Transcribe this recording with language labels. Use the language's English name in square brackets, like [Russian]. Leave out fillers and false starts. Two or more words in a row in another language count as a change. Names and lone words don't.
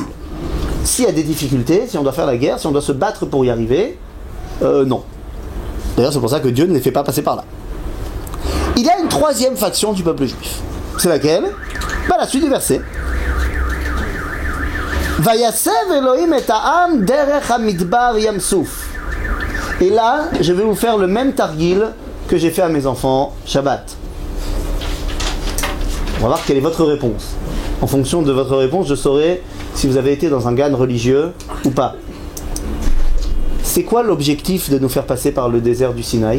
[French] S'il y a des difficultés, si on doit faire la guerre, si on doit se battre pour y arriver, non. D'ailleurs, c'est pour ça que Dieu ne les fait pas passer par là. Il y a une troisième faction du peuple juif. C'est laquelle? La suite du verset. [Hebrew] ויסב אלהים את העם דרך המדבר ים סוף. [French] Et là, je vais vous faire le même targil que j'ai fait à mes enfants Shabbat. On va voir quelle est votre réponse. En fonction de votre réponse, je saurai si vous avez été dans un gan religieux ou pas. C'est quoi l'objectif de nous faire passer par le désert du Sinaï?